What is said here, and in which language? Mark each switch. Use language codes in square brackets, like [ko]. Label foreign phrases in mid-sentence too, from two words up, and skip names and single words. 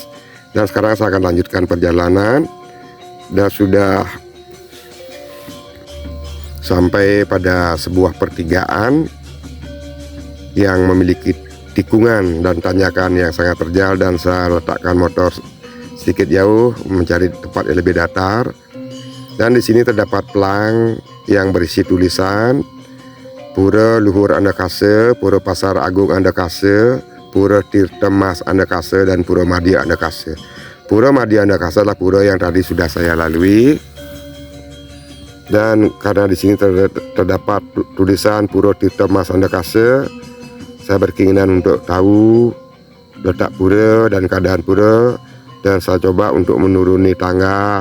[id] Dan sekarang saya akan lanjutkan perjalanan, dan sudah sampai pada sebuah pertigaan yang memiliki tikungan dan tanjakan yang sangat terjal, dan saya letakkan motor sedikit jauh mencari tempat yang lebih datar. Dan di sini terdapat pelang yang berisi tulisan Pura Luhur Andakase, Pura Pasar Agung Andakase, Pura Tirta Mas Andakase, dan Pura Madya Andakase. Pura Madya Andakase adalah pura yang tadi sudah saya lalui. Dan karena di sini terdapat tulisan Pura Tirta Mas Andakase, saya berkeinginan untuk tahu letak pura dan keadaan pura, dan saya coba untuk menuruni tangga.